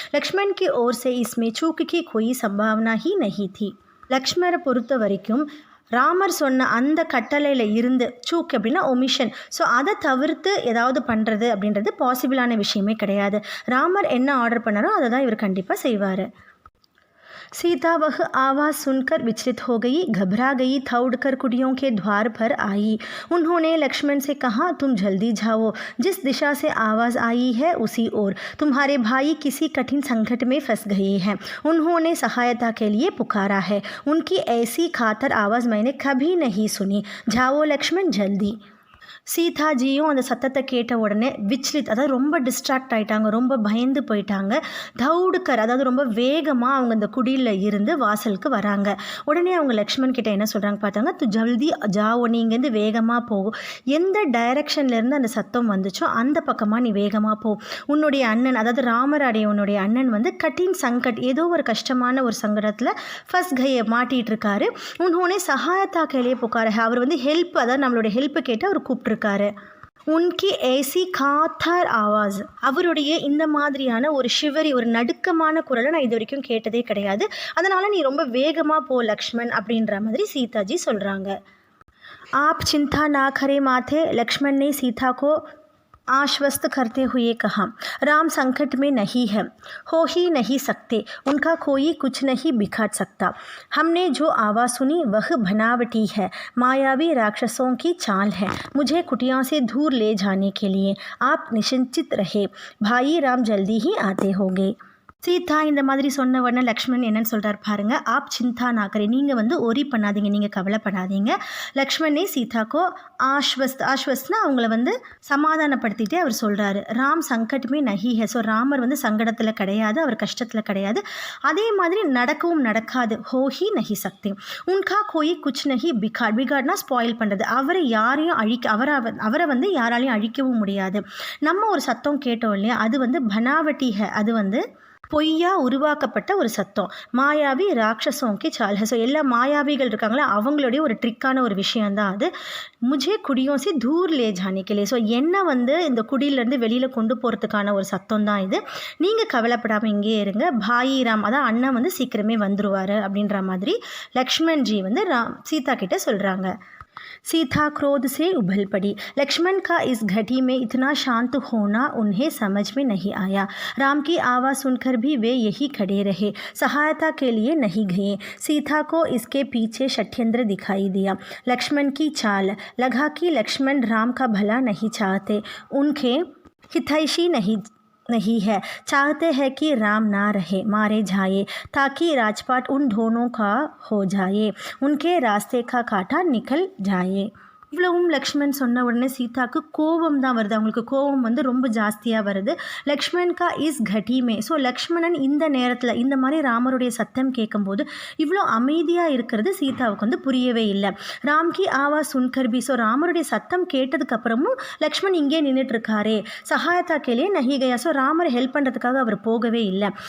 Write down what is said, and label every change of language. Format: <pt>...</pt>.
<hi>லக்ஷ்மண் கி ஓர் சே இஸ்மே சூக்கு கி கோயி சம்பாவனா he நஹி தி.</hi> <ta>லக்ஷ்மணரை பொறுத்த வரைக்கும் ராமர் சொன்ன அந்த கட்டளையில் இருந்து சூக் அப்படின்னா ஒமிஷன், ஸோ அதை தவிர்த்து ஏதாவது பண்ணுறது அப்படின்றது பாசிபிளான விஷயமே கிடையாது. ராமர் என்ன ஆர்டர் பண்ணாரோ அதை தான் இவர் கண்டிப்பாக செய்வார்.</ta> <hi>सीता वह आवाज़ सुनकर विचलित हो गई, घबरा गई, दौड़कर कुटियों के द्वार पर आई। उन्होंने लक्ष्मण से कहा, तुम जल्दी जाओ, जिस दिशा से आवाज़ आई है उसी ओर। तुम्हारे भाई किसी कठिन संकट में फंस गए हैं। उन्होंने सहायता के लिए पुकारा है। उनकी ऐसी खातर आवाज़ मैंने कभी नहीं सुनी। जाओ लक्ष्मण, जल्दी।</hi> <ta>சீதாஜியும் அந்த சத்தத்தை கேட்ட உடனே விச்லித், அதாவது ரொம்ப டிஸ்ட்ராக்ட் ஆகிட்டாங்க, ரொம்ப பயந்து போயிட்டாங்க. தௌடுக்கர், அதாவது ரொம்ப வேகமாக அவங்க அந்த குடியில் இருந்து வாசலுக்கு வராங்க. உடனே அவங்க லக்ஷ்மண் கிட்ட என்ன சொல்கிறாங்க பார்த்தாங்க,</ta> <hi>து ஜல்தி ஜாவோ,</hi> <ta>நீ இங்கேருந்து வேகமாக போகும். எந்த டைரக்ஷன்லேருந்து அந்த சத்தம் வந்துச்சோ அந்த பக்கமாக நீ வேகமாக போ. உன்னுடைய அண்ணன், அதாவது ராமராடைய உன்னுடைய அண்ணன் வந்து</ta> <hi>கட்டின் சங்கட்,</hi> <ta>ஏதோ ஒரு கஷ்டமான ஒரு சங்கடத்தில் ஃபர்ஸ்ட் கையை மாட்டிகிட்டு இருக்காரு.</ta> <hi>உன்னோடனே சகாயத்தா கேளியே புக்கார,</hi> <ta>அவர் வந்து ஹெல்ப், அதாவது நம்மளுடைய ஹெல்ப்பு கேட்டு அவர் கூப்பிட்டு இருக்காரு.</ta> <hi>உன்கி ஏசி காத்தார் ஆவாஸ்,</hi> <ta>அவருடைய இந்த மாதிரியான ஒரு ஷிவரி, ஒரு நடுக்கமான குரலை நான் இது வரைக்கும் கேட்டதே கிடையாது. அதனால் நீ ரொம்ப வேகமாக போ லக்ஷ்மண் அப்படின்ற மாதிரி சீதாஜி சொல்கிறாங்க.</ta> <hi>ஆப் சிந்தா ना करे माथे, लक्ष्मण ने सीता को आश्वस्त करते हुए कहा, राम संकट में नहीं है, हो ही नहीं सकते, उनका कोई कुछ नहीं बिगाड़ सकता। हमने जो आवाज़ सुनी वह बनावटी है, मायावी राक्षसों की चाल है। मुझे कुटिया से दूर ले जाने के लिए आप निश्चिंत रहे, भाई राम जल्दी ही आते होंगे।</hi> <ta>சீதா இந்த மாதிரி சொன்ன உடனே லக்ஷ்மண் என்னன்னு சொல்கிறார் பாருங்கள்,</ta> <hi>ஆப் சிந்தா நாக்கரே,</hi> <ta>நீங்கள் வந்து ஒரி பண்ணாதீங்க, நீங்கள் கவலைப்படாதீங்க.</ta> <hi>லக்ஷ்மணே சீதாக்கோ ஆஸ்வஸ்னா</hi> <ta>அவங்கள வந்து சமாதானப்படுத்திட்டே அவர் சொல்கிறாரு,</ta> <hi>ராம் சங்கட்டுமே நஹி ஹே,</hi> <ta>ஸோ ராமர் வந்து சங்கடத்தில் கிடையாது, அவர் கஷ்டத்தில் கிடையாது, அதே மாதிரி நடக்கவும் நடக்காது.</ta> <hi>ஹோஹி நஹி சக்தி, உன்கா கோயி குச் நஹி பிகாட்னா</hi> <ta>ஸ்பாயில் பண்ணுறது, அவரை யாரையும் அவரை வந்து யாராலையும் அழிக்கவும் முடியாது. நம்ம ஒரு சத்தம் கேட்டோம் இல்லையா, அது வந்து</ta> <hi>பனாவட்டி ஹே,</hi> <ta>அது வந்து பொய்யா உருவாக்கப்பட்ட ஒரு சத்தம்.</ta> <hi>மாயாவி ராட்சசோங்கி சால்ஹ,</hi> <ta>ஸோ எல்லா மாயாவிகள் இருக்காங்களா அவங்களுடைய ஒரு ட்ரிக்கான ஒரு விஷயந்தான் அது.</ta> <hi>முஜே குடியோம் சி தூர் லே ஜானே கே லியே,</hi> <ta>ஸோ என்ன வந்து இந்த குடியிலேருந்து வெளியில் கொண்டு போகிறதுக்கான ஒரு சத்தம் தான் இது. நீங்கள் கவலைப்படாமல் இங்கே இருங்க,</ta> <hi>பாயி ராம்,</hi> <ta>அதான் அண்ணன் வந்து சீக்கிரமே வந்துடுவார் அப்படின்ற மாதிரி லக்ஷ்மண்ஜி வந்து சீதா கிட்ட சொல்கிறாங்க.</ta> <hi>सीता क्रोध से उबल पड़ी। लक्ष्मण का इस घटी में इतना शांत होना उन्हें समझ में नहीं आया। राम की आवाज़ सुनकर भी वे यही खड़े रहे, सहायता के लिए नहीं गए। सीता को इसके पीछे षड्यंत्र दिखाई दिया। लक्ष्मण की चाल लगा कि लक्ष्मण राम का भला नहीं चाहते, उनके हितैषी नहीं है, चाहते हैं कि राम ना रहे, मारे जाए, ताकि राजपाट उन दोनों का हो जाए, उनके रास्ते का कांटा निकल जाए।</hi> <ta>இவ்வளவும் லக்ஷ்மண் சொன்ன உடனே சீதாவுக்கு கோபம் தான் வருது, அவங்களுக்கு கோபம் வந்து ரொம்ப ஜாஸ்தியாக வருது.</ta> <hi>லக்ஷ்மண் கா இஸ் கட்டிமே,</hi> <ta>ஸோ லக்ஷ்மணன் இந்த நேரத்தில் இந்த மாதிரி ராமருடைய சத்தம் கேட்கும்போது இவ்வளோ அமைதியாக இருக்கிறது சீதாவுக்கு வந்து புரியவே இல்லை.</ta> <hi>ராம் கி ஆவாஸ் சுன்கர்பி,</hi> <ta>ஸோ ராமருடைய சத்தம் கேட்டதுக்கப்புறமும் லக்ஷ்மண் இங்கே நின்றுட்டுருக்காரே,</ta> <hi>சகாயத்தா கேளியே நஹி கயா,</hi> <ta>ஸோ ராமரை ஹெல்ப் பண்ணுறதுக்காக அவர் போகவே இல்லை.</ta>